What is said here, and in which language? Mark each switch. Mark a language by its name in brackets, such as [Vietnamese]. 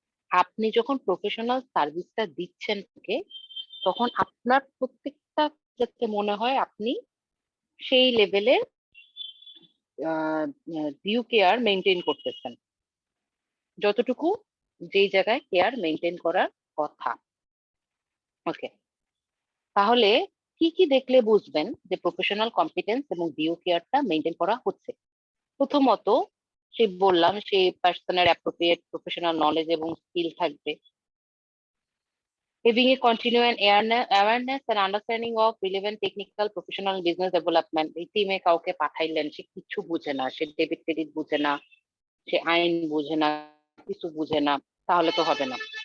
[Bangla] আপনি যখন প্রফেশনাল সার্ভিসটা দিচ্ছেন ওকে, তখন আপনার প্রত্যেকটা যাতে মনে হয় আপনি সেই লেভেলের ডিউ কেয়ার মেনটেন করতেছেন, যতটুকু যেই জায়গায় কেয়ার মেনটেন করার কথা। ওকে, তাহলে কি কি দেখলে বুঝবেন যে প্রফেশনাল কম্পিটেন্স এবং ডিউ কেয়ারটা মেনটেন করা হচ্ছে? প্রথমত, সে বললাম সেই পার্সনের অ্যাপ্রোপ্রিয়েট প্রফেশনাল নলেজ এবং স্কিল থাকবে। [English] Having a continuing awareness and understanding of relevant technical, professional, business development. [Bangla] এই টিমে কাউকে পাঠাইলেন, সে কিছু বুঝে না, সে ডেবিট ক্রেডিট বুঝে না, সে আইন বুঝে না, কিছু বুঝে না, তাহলে তো হবে না।